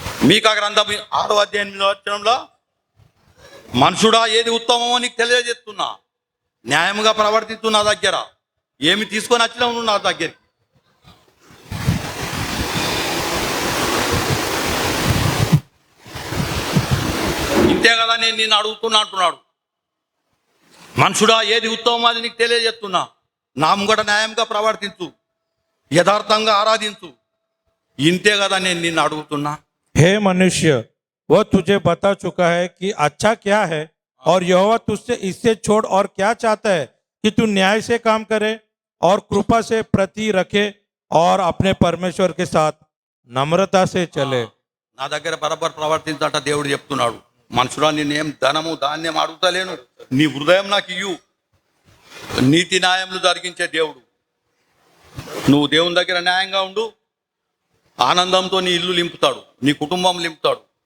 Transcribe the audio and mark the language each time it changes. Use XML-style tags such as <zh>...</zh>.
<te>మీకా గ్రంథం 6వ అధ్యాయం 8వ వచనంలో మనుషుడా ఏది ఉత్తమమో నీకు తెలియజేస్తున్నా న్యాయంగా ప్రవర్తిస్తూ నా దగ్గర ఏమి తీసుకొని వచ్చినావు నువ్వు నా దగ్గరికి ఇంతే కదా నేను అడుగుతున్నా అంటున్నాడు మనుషుడా ఏది ఉత్తమమో అది నీకు తెలియజేస్తున్నా నా ముంగట న్యాయంగా ప్రవర్తించు, యథార్థంగా ఆరాధించు. ఇంతే కదా నేను నిన్ను అడుగుతున్నా.</te> <hi>हे मनुष्य, वह तुझे बता चुका है कि अच्छा क्या है, और यहोवा तुझसे इससे छोड़ और क्या चाहता है कि तू न्याय से काम करे और कृपा से प्रति रखे और अपने परमेश्वर के साथ नम्रता से चले।</hi> <te>నా దగ్గర బరాబర్ ప్రవర్తించట దేవుడు చెప్తున్నాడు. మనుషుడా, నేనేం ధనము ధాన్యం అడుగుతలేను, నీ హృదయం నాకు ఇయ్యు. నీతి న్యాయములు జరిగించే దేవుడు. నువ్వు దేవుని దగ్గర న్యాయంగా ఉండు, ఆనందంతో నీ ఇల్లు లింపుతాడు, నీ కుటుంబం లింపుతాడు.</te>